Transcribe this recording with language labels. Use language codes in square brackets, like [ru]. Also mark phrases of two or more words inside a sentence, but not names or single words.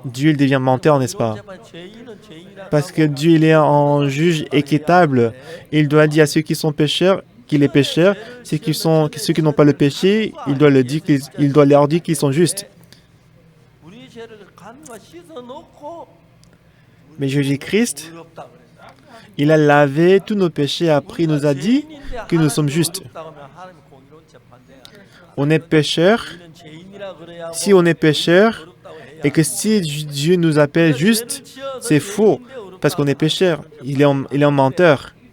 [fr] Dieu il devient menteur, n'est-ce pas? [ko] 재판 죄인은 죄인이라고 [fr] Parce que Dieu il est en juge équitable. Il doit dire à ceux qui sont pécheurs qu'il est pécheur, ceux qui n'ont pas le péché, il doit leur dire qu'ils sont justes. [ko] 우리 죄를 간과 씻어 놓고 [fr] Mais Jésus-Christ, [ko] 의롭다 그랬다. [fr] il a lavé tous nos péchés, après il nous a dit que nous sommes justes. On est pécheur. Si on est pécheur et que si Dieu nous appelle juste, c'est faux parce qu'on est pécheur. Il est un menteur.